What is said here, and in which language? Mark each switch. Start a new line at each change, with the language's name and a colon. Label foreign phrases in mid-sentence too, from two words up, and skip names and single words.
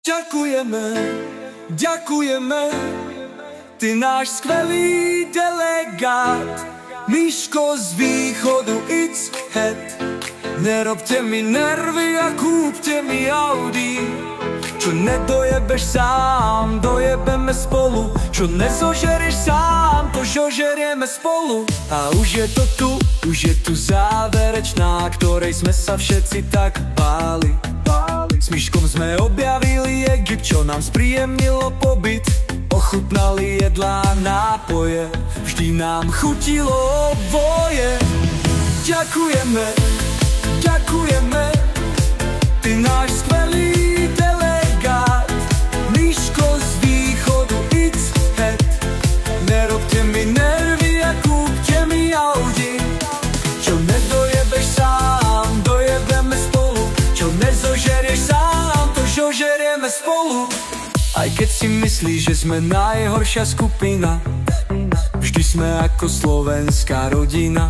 Slovak: Ďakujeme, ďakujeme, ty náš skvelý delegát. Miško z východu,
English: it's head.
Slovak: Nerobte mi nervy a kúpte mi Audi. Čo nedojebeš sám, dojebeme spolu. Čo nezožerieš sám, to žožerieme spolu. A už je to tu, už je tu záverečná, ktorej sme sa všetci tak báli. S Miškom sme objavili Egypt, čo nám spríjemnilo pobyt. Ochutnali jedlá, nápoje, vždy nám chutilo oboje. Ďakujeme, ďakujeme, ty náš skvelý delegát. Miško z východu,
English: it's head.
Slovak: Nerobte mi nervy a kúpte mi Audi. Čo nedojebeš sám, dojebeme spolu. Čo nezožerieš sám, to žožerieme spolu. Aj keď si myslíš, že sme najhoršia skupina, vždy sme ako slovenská rodina.